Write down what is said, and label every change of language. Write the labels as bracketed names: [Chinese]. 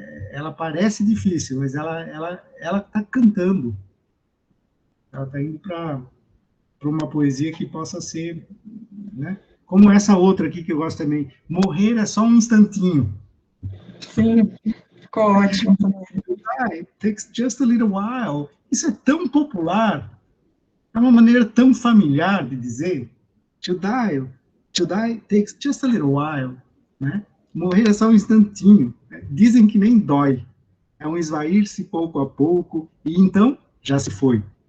[Portuguese] Ela parece difícil, mas ela está cantando. Ela está indo para uma poesia que possa ser, né? Como essa outra aqui que eu gosto também. Morrer é só um instantinho. Sim, ficou ótimo. [English] It takes just a little while. [Portuguese] Isso é tão popular, é uma maneira tão familiar de dizer. [English] To die takes just a little while, né? [Portuguese] Morrer é só um instantinho. Né? Dizem que nem dói. É um esvair-se pouco a pouco, e então já se foi.